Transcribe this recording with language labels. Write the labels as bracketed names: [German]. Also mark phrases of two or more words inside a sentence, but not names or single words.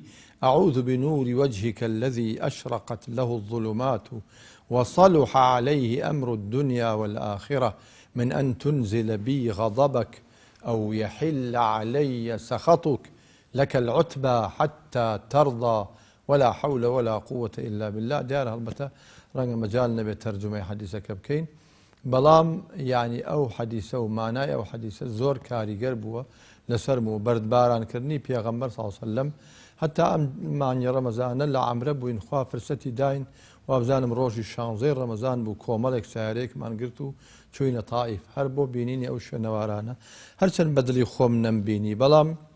[Arabic] أعوذ بنور وجهك الذي أشرقت له الظلمات وصلح عليه أمر الدنيا والآخرة من أن تنزل بي غضبك أو يحل علي سخطك لك العتبى حتى ترضى ولا حول ولا قوة إلا بالله [Central Kurdish] ديار هەڵبەتە ڕەنگە مەجال نەبێت تەرجمەی حەدیسەکە بکەین بەڵام یعنی ئەو حەدیسە و مانای ئەو حەدیسە زۆر کاریگەر بووە لەسەرم و بەردبارانکردنی پێغەمبەر [Arabic] صلی الله علیه وسلم [Central Kurdish] هەتا ئەم مانگی ڕەمەزانە لە عەمرە بووین خوا فرسەتی داین وابزانم ڕۆژی 16 ڕەمەزان بوو کۆمەڵێک سیارەیەکمان گرت و چووینە تائیف هەر بۆ بینینی ئەو شوێنەوارانە هەرچەند بەدڵی خۆم نەمبینی بەڵام